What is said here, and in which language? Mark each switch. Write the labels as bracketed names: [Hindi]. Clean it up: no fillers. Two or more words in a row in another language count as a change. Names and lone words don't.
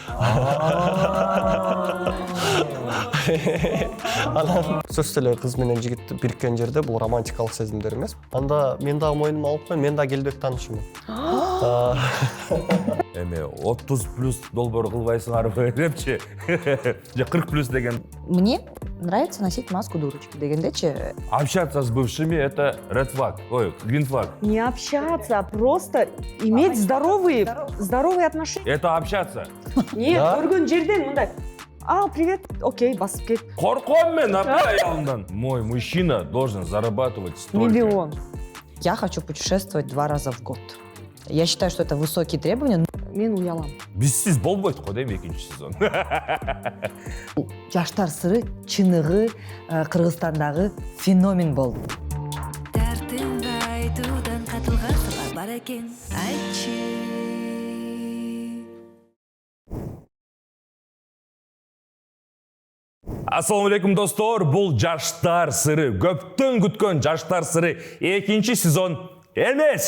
[Kyrgyz] Анан сөзсүз эле кыз менен жигит бириккен жерде бул романтикалык сезимдер эмес. Анда мен дагы мойнума алып коюм, мен дагы келбек таанышымын. Эми 30+ долбоор кылбайсыңарбы депчи. Же 40+ деген. [Russian] Мне нравится носить маску дурочки дегендечи. Общаться с бывшими это [English] red flag. [Russian] Ой, [English] green flag. [Russian] Не общаться, а просто иметь здоровые отношения. Это общаться. Нет, Да? [Kyrgyz] көргөн жерден мындай. [Russian] Привет, окей, [Kyrgyz] басып кет. Корком мен аялымдан. [Russian] Мой мужчина должен зарабатывать столько. Миллион. Я хочу путешествовать 2 раза в год. Я считаю, что это высокие требования. [Kyrgyz] Мен уялам. Бизсиз болбойт го дейм экинчи сезон. Жаштар сыры чыныгы Кыргызстандагы феномен болду. Дертимди айтуудан катылган сырлар бар экен, айтчы. Ассаламу алейкум достор, бул жаштар сыры, көптөн күткөн жаштар сыры экинчи сезон эмес.